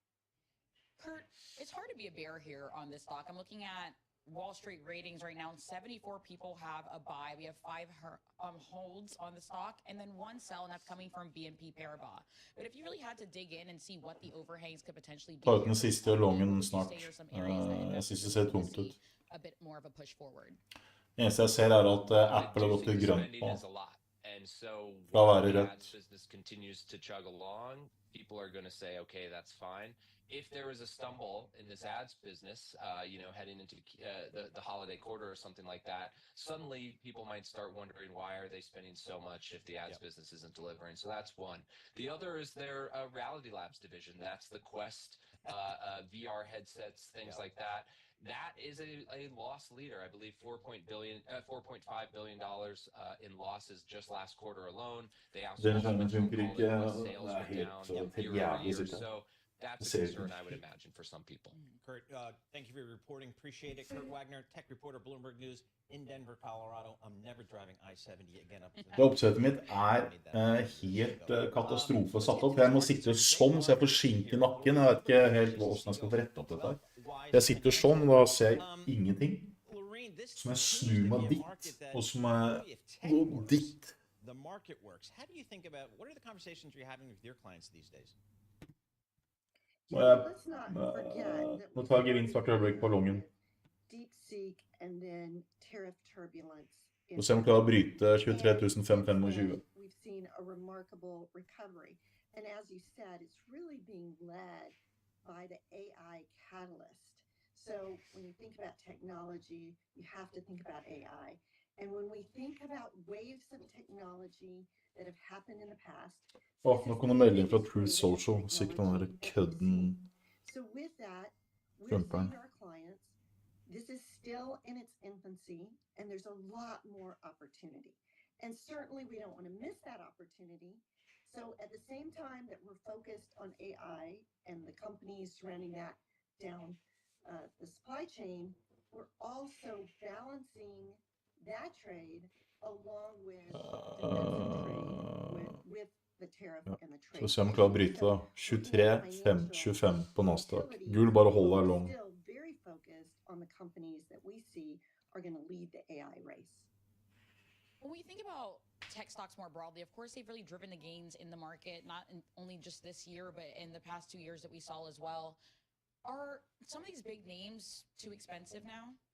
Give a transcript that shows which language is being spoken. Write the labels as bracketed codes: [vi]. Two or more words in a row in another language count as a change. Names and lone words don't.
[en] Kurt, it's hard to be a bear here on this stock. I'm looking at Wall Street ratings right now, and 74 people have a buy. We have 5 holds on the stock, and then 1 sell, and that's coming from BNP Paribas. But if you really had to dig in and see what the overhangs could potentially be, [no] Ta ut den siste longen snart. Jeg synes det ser tungt ut. [en] a bit more of a push forward. [no] Det eneste jeg ser at Apple har gått til grønt på. [en] And so [no] Fra å være [en] while the [no] rødt. [en] ads business continues to chug along, people are going to say, okay, that's fine. If there is a stumble in this ads business, you know, heading into the holiday quarter or something like that, suddenly people might start wondering, why are they spending so much if the ads business isn't delivering? So that's one. The other is their Reality Labs division. That's the Quest VR headsets, things like that. That is a loss leader. I believe $4.5 billion in losses just last quarter alone. They also [no] Den skjermen funker ikke, [en] sales [no] det [en] were [no] helt [en] down [no] jævlig sikkert. [en] So that's [no] Det [en] a [no] ser [en] concern [no] ut. [en] I would imagine for some people. Kurt, thank you for your reporting. Appreciate it. Kurt Wagner, tech reporter, Bloomberg News in Denver, Colorado. I'm never driving I-70 again up to [no] Det oppsettet mitt helt katastrofe satt opp. Jeg må sitte sånn, så jeg får skink i nakken. Jeg vet ikke helt hvordan jeg skal få rette opp dette her. Jeg sitter sånn, og da ser jeg ingenting. Så må jeg snu meg ditt, og så må jeg gå ditt. [en] The market works. How do you think about, what are the conversations you're having with your clients these days? [no] Nå tar jeg gevinst hvert øyeblikk på longen. [en] DeepSeek and then tariff turbulence. [no] Og se om jeg klarer å bryte 23.525. [en] We've seen a remarkable recovery. And as you said, it's really being led by the AI catalyst. So when you think about technology, you have to think about AI. And when we think about waves of technology that have happened in the past. [no] Nå kom det melding fra Truth Social. Sikkert den der kødden. [en] So with that, we're [no] Trumperen. [en] seeing our clients. This is still in its infancy, and there's a lot more opportunity. And certainly we don't want to miss that opportunity. So at the same time that we're focused on AI and the companies surrounding that down the supply chain, we're also balancing that trade along with defensive trade with the tariff and the trade. [no] Så se om jeg klarer å bryte da. 23.525 på Nasdaq. Gull bare holder long. [en] Still very focused on the companies that we see are going to lead the AI race. When we think about tech stocks more broadly, of course, they've really driven the gains in the market, not only just this year, but in the past 2 years that we saw as well. Are some of these big names too expensive now?